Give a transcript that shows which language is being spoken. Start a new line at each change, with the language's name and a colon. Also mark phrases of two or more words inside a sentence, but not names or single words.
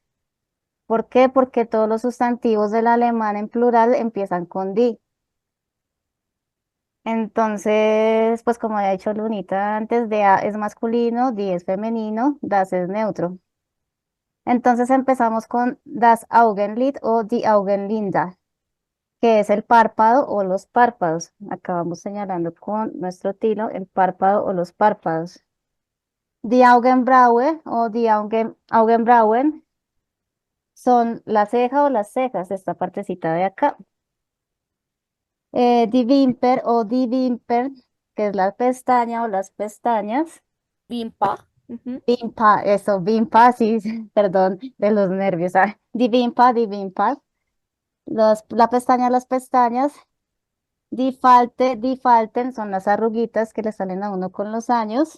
Spanish: ¿Por qué? Porque todos los sustantivos del alemán en plural empiezan con di. Entonces, pues como había dicho Lunita antes, de A es masculino, di es femenino, das es neutro. Entonces empezamos con
German: das Augenlid
Spanish: o
German: die Augenlinda,
Spanish: que es el párpado o los párpados. Acá vamos señalando con nuestro tilo el párpado o los párpados.
German: Die Augenbraue
Spanish: o
German: die Augenbrauen
Spanish: son la ceja o las cejas, esta partecita de acá.
German: Die Wimper
Spanish: o
German: die Wimpern,
Spanish: que es la pestaña o las pestañas. Vimpa. Ujú. Vimpa, eso, Vimpa, sí, perdón, de los nervios.
German: Die Vimpa, die Wimper.
Spanish: La pestaña, las pestañas.
German: Die Falte, die Falten
Spanish: son las arruguitas que le salen a uno con los años.